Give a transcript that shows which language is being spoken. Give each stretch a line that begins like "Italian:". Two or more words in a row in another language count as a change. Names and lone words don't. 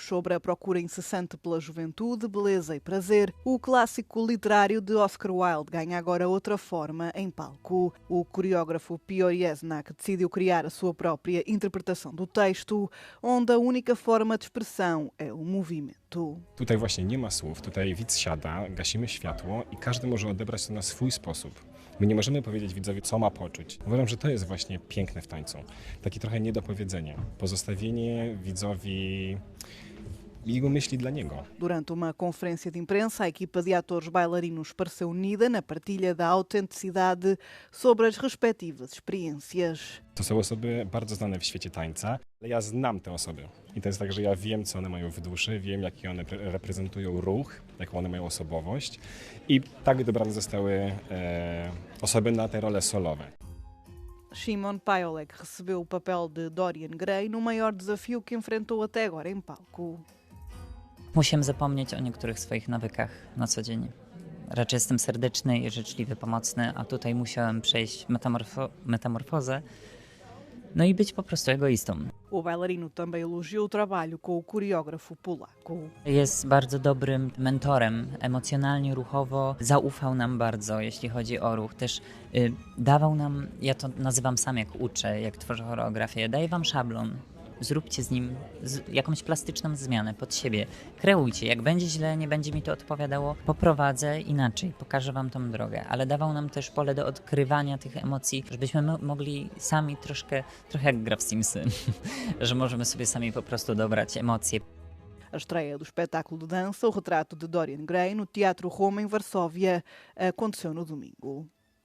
Portuguese: Sobre a procura incessante pela juventude, beleza e prazer, o clássico literário de Oscar Wilde ganha agora outra forma em palco. O coreógrafo Piotr Jesnak decidiu criar a sua própria interpretação do texto, onde a única forma de expressão é o movimento.
Polish: Tutaj właśnie nie ma słów, tutaj widz siada, gasimy światło i każdy może odebrać to na swój sposób. My nie możemy powiedzieć widzowi, co ma poczuć. Uważam, że to jest właśnie piękne w tańcu. Takie trochę niedopowiedzenie. Pozostawienie widzowi jego myśli dla niego.
Portuguese: Durante uma conferência de imprensa, a equipa de atores bailarinos pareceu unida na partilha da autenticidade sobre as respectivas experiências.
Polish: To są osoby bardzo znane w świecie tańca, ale ja znam te osoby. I to jest tak, że ja wiem, co one mają w duszy, wiem, jaki one reprezentują ruch, jaką one mają osobowość. I tak dobrane zostały osoby na te role solowe.
Portuguese: Szymon Pajolek recebeu o papel de Dorian Gray no maior desafio que enfrentou até agora em palco.
Polish: Musiałem zapomnieć o niektórych swoich nawykach na co dzień. Raczej jestem serdeczny i życzliwy, pomocny, a tutaj musiałem przejść metamorfozę, no i być po prostu egoistą.
Portuguese: O bailarino também elogiou o trabalho com o coreógrafo polaco.
Polish: Jest bardzo dobrym mentorem, emocjonalnie, ruchowo, zaufał nam bardzo, jeśli chodzi o ruch. Też dawał nam, ja to nazywam sam jak uczę, jak tworzę choreografię, daję wam szablon. Zróbcie z nim jakąś plastyczną zmianę pod siebie. Kreujcie. Jak będzie źle, nie będzie mi to odpowiadało, poprowadzę inaczej, pokażę wam tą drogę. Ale dawał nam też pole do odkrywania tych emocji, żebyśmy mogli sami trochę jak gra w Simsy, że możemy sobie sami po prostu dobrać emocje.
Portuguese: A estreia do espetáculo de dança, o retrato de Dorian Gray, no Teatro Roma, em Varsóvia, aconteceu no domingo.